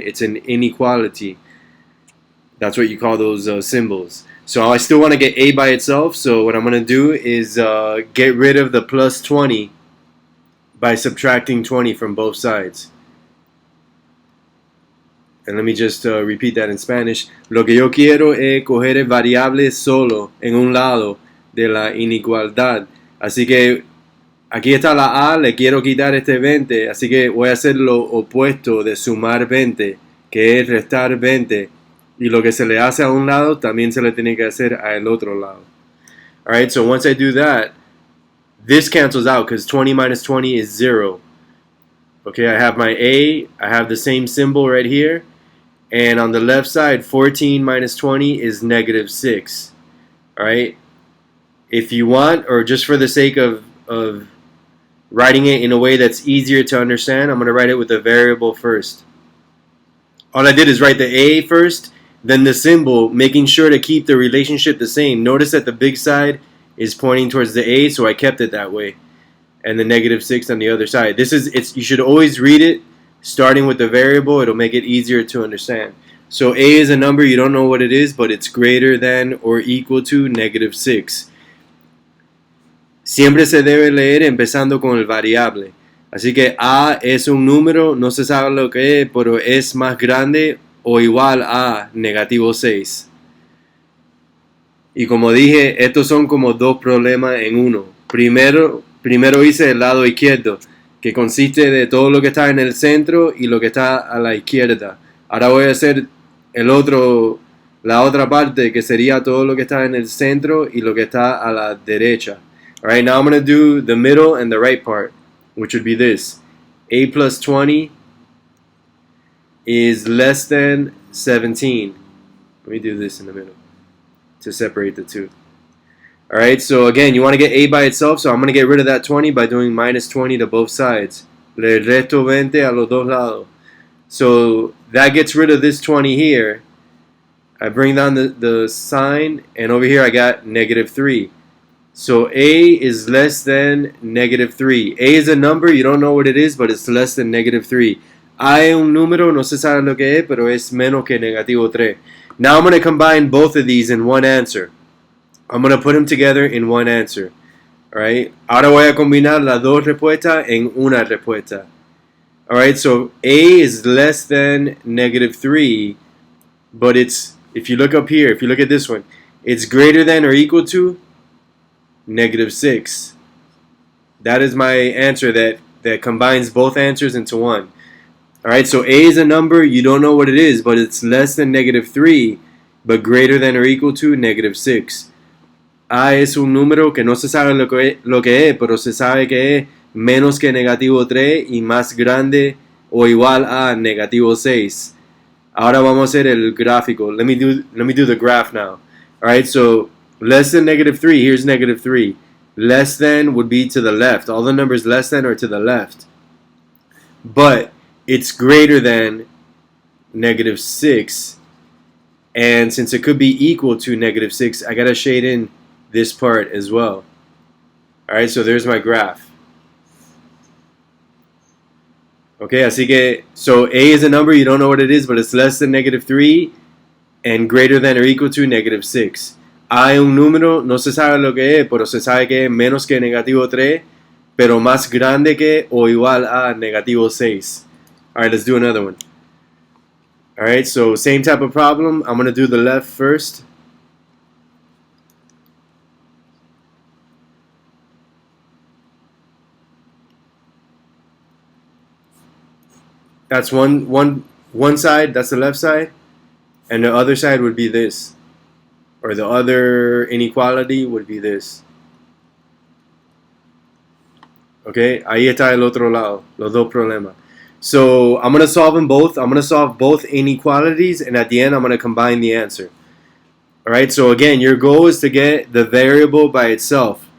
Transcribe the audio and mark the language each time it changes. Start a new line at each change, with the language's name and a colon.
English: It's an inequality. That's what you call those symbols. So I still want to get a by itself. So what I'm going to do is get rid of the plus 20 by subtracting 20 from both sides. And let me just repeat that in Spanish.
Spanish: Lo que yo quiero es coger el variable solo en un lado de la inigualdad. Así que aquí está la A, le quiero quitar este 20, así que voy a hacer lo opuesto de sumar 20, que es restar 20. Y lo que se le hace a un lado, también se le tiene que hacer al otro lado.
English: Alright, so once I do that, this cancels out because 20 minus 20 is 0. Okay, I have my A, I have the same symbol right here. And on the left side, 14 minus 20 is negative 6. Alright? If you want, or just for the sake of writing it in a way that's easier to understand, I'm going to write it with a variable first. All I did is write the A first, then the symbol, making sure to keep the relationship the same. Notice that the big side is pointing towards the A, so I kept it that way. And the negative 6 on the other side. You should always read it starting with the variable. It'll make it easier to understand. So A is a number, you don't know what it is, but it's greater than or equal to negative 6.
Spanish: Siempre se debe leer empezando con el variable. Así que A es un número, no se sabe lo que es, pero es más grande o igual a negativo 6. Y como dije, estos son como dos problemas en uno. Primero hice el lado izquierdo, que consiste de todo lo que está en el centro y lo que está a la izquierda. Ahora voy a hacer la otra parte, que sería todo lo que está en el centro y lo que está a la derecha.
English: Alright, now I'm going to do the middle and the right part, which would be this. A plus 20 is less than 17. Let me do this in the middle to separate the two. Alright, so again, you want to get A by itself, so I'm going to get rid of that 20 by doing minus 20 to both sides.
Spanish: Le resto 20 a los dos lados.
English: So that gets rid of this 20 here. I bring down the sign, and over here I got negative 3. So A is less than negative 3. A is a number, you don't know what it is, but it's less than negative 3.
Spanish: A es un número, no se sabe lo que es, pero es menos que negativo 3.
English: Now I'm going to combine both of these in one answer. I'm going to put them together in one answer. Alright?
Spanish: Ahora voy a combinar las dos respuestas en una respuesta.
English: Alright, so A is less than negative 3, but if you look up here, if you look at this one, it's greater than or equal to negative 6. That is my answer that combines both answers into one. Alright, so A is a number, you don't know what it is, but it's less than negative 3, but greater than or equal to negative 6.
Spanish: A es un número que no se sabe lo que es, pero se sabe que es menos que negativo 3 y más grande o igual a negativo 6. Ahora vamos a hacer el gráfico.
English: Let me do the graph now. Alright, so less than negative 3, here's negative 3. Less than would be to the left. All the numbers less than are to the left. But it's greater than negative 6. And since it could be equal to negative 6, I got to shade in this part as well. Alright, so there's my graph.
Spanish: Okay, así que,
English: so A is a number, you don't know what it is, but it's less than negative 3 and greater than or equal to negative 6.
Spanish: A es un número, no se sabe lo que es, pero se sabe que es menos que negativo 3 pero más grande que o igual a negativo 6.
English: Alright, let's do another one. Alright, so same type of problem. I'm going to do the left first. That's one side, that's the left side. And the other side would be this. Or the other inequality would be this.
Spanish: Okay, ahí está el otro lado, los dos problemas.
English: So I'm going to solve them both. I'm going to solve both inequalities, and at the end I'm going to combine the answer. Alright, so again, your goal is to get the variable by itself.